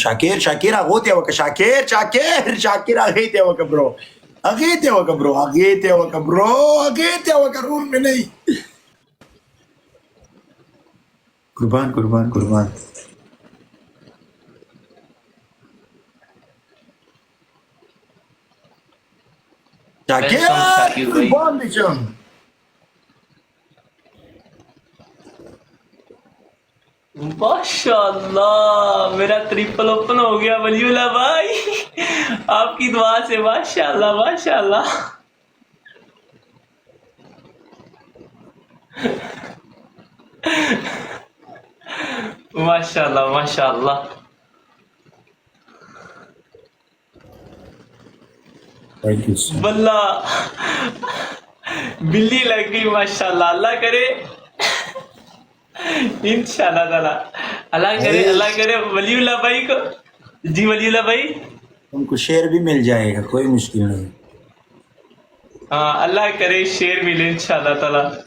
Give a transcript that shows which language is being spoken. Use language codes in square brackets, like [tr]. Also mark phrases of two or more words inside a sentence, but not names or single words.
[ps] شاکر هغو ته یې وکړه، شاکر هغې ته یې وکړه برو، هغې ته یې وکړه برو، هغې ته یې وکړه برو، هغې ته یې وکړه رول مې نه وي. قربان. [ur] ویلکم شاکر بھائی. [ps] قربان دي شم. [ur] ماشاءاللہ میرا [en] triple open [ur] ہو گیا ولی اللہ بھائی آپ کی دعا سے. [ar] ماشاءاللہ ماشاءاللہ. ماشاءاللہ ماشاءاللہ. [en] Thank you so much. [ur] واللہ بلی لگ گئی ماشاءاللہ. اللہ کرے [ar] انشاءاللہ تعالیٰ [ur] اللہ کرے ولی اللہ بھائی کو. جی ولی اللہ بھائی. تم کو شیئر بھی مل جائے گا، کوئی مشکل نہیں. ہاں اللہ کرے شیر ملے [ar] انشاءاللہ تعالیٰ.